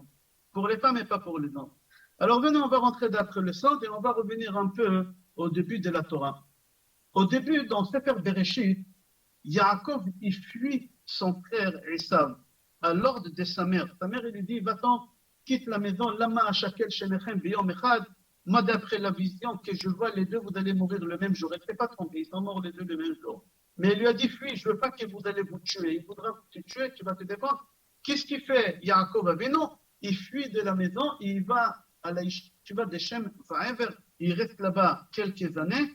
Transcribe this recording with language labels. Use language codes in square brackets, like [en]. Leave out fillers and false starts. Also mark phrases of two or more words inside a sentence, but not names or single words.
[fr] Pour les femmes et pas pour les hommes. Alors, venez, on va rentrer d'après le Sod et on va revenir un peu au début de la Torah. Au début, dans Sefer Bereshit, Yaakov, il fuit son frère Esav à l'ordre de sa mère. Sa mère, elle lui dit, va-t'en, quitte la maison, [he] למה אשכל שניכם ביום אחד. [fr] Moi, d'après la vision que je vois, les deux, vous allez mourir le même jour. Elle ne s'est pas trompée, ils sont morts les deux le même jour. Mais elle lui a dit, fuis, je ne veux pas que vous allez vous tuer. Il voudra te tuer, tu vas te défendre. Qu'est-ce qu'il fait, Yaakov Avinu? Il fuit de la maison, il va à la yeshiva de Shem Va'ever, il reste là-bas quelques années.